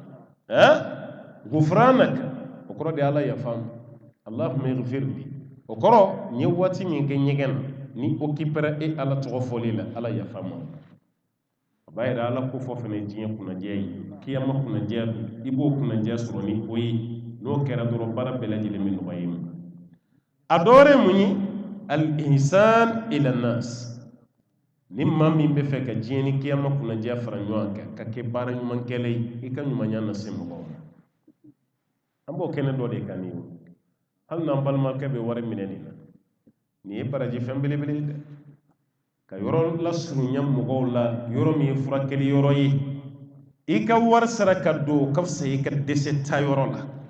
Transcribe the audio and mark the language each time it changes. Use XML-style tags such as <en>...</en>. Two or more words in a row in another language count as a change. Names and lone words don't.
<bm>gufranaka o kɔrɔ de ala yafa ma</bm> <ar>اللهم اغفر لي</ar> <bm>o kɔrɔ n ye waati min kɛ ɲɛgɛn na ni occupera e ala tɔgɔ fɔli la ala yafa ma a b'a yɛrɛ ala ko fɔ fana diɲɛ kunnajɛ ye kiyama kunnajɛ don i b'o kunnajɛ sɔrɔ ni o ye n'o kɛra dɔrɔn baara bɛɛ lajɛlen bɛ nɔgɔya i ma a dɔ wɛrɛ ye mun ye</bm> <ar>الإحسان إلى الناس</ar> <bm>ni maa min bɛ fɛ ka diɲɛ ni kiyama kunnajɛ fara ɲɔgɔn kan ka kɛ baara ɲumankɛla ye i ka ɲumanya lase mɔgɔw ma an b'o kɛnɛ dɔ de kan nin ye hali n'an balimakɛ bɛ wari minɛ nin na nin ye baraji fɛn belebele ye dɛ ka yɔrɔ lasurunya mɔgɔw la yɔrɔ min ye furakɛli yɔrɔ ye i ka wari sara ka don o ka fisa i ka dɛsɛ ta yɔrɔ la</bm>